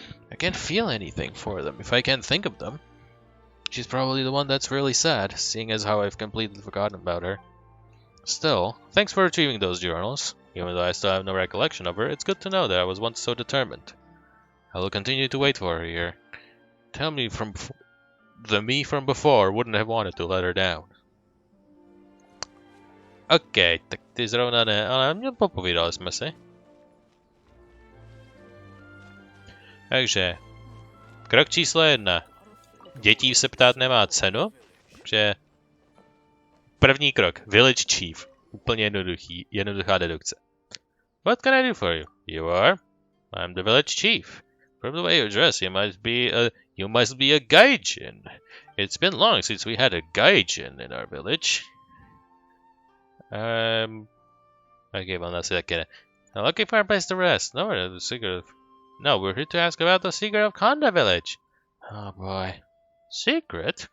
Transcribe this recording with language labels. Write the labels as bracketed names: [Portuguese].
[English] I can't feel anything for them if I can't think of them. She's probably the one that's really sad, seeing as how I've completely forgotten about her. Still, thanks for retrieving those journals. Even though I still have no recollection of her, it's good to know that I was once so determined. I will continue to wait for her here. Tell me from the me from before wouldn't have wanted to let her down. [Czech] OK, tak ty zrovna ne, ale popovídali jsme si. Takže, krok číslo 1. Dětí se ptát nemá cenu, že první krok, Village Chief. Úplně jednoduchá dedukce. [English] What can I do for you? You are? I'm the Village Chief. From the way you dress, you must be a gaijin. It's been long since we had a gaijin in our village. Okay, well, that's it. I'm looking for a place to rest. No, we're here to ask about the secret of Konda Village. Oh boy. Secret?